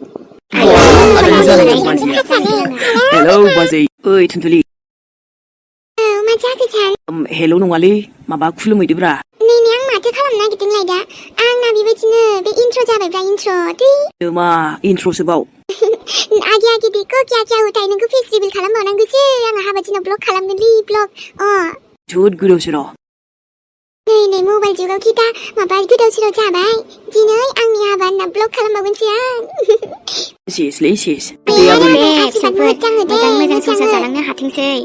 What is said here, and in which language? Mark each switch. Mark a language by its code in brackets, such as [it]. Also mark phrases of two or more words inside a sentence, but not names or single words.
[brx] हेलौ बाजै ओइ थुनथुलि मा जाखो सान हेलौ नङालै माबा खुलुमहैदोब्रा नै आं माथो खालामनो नागिरदोंलाय दा आंना बेबायदिनो बे इन्ट्र जाबायब्रा इन्ट्र दै मा इन्ट्रसो बाव [hi] आगे आगे देखो क्या क्या होता है [brx] नोंखौ [en] face reveal [brx] खालामबावनांगौसो आंहा हाबा दिनाव ब्लग खालामगोनलै ब्लग जोबोद गोदाव सोराव नै मबाइल जुगाव कि दा माबा गोदाव सोराव जाबाय दिनै आंनि हाबा होनना ब्लग खालामबावगोनसो आं सेसलै सेस मोजां संसार जालांनो हाथोंसै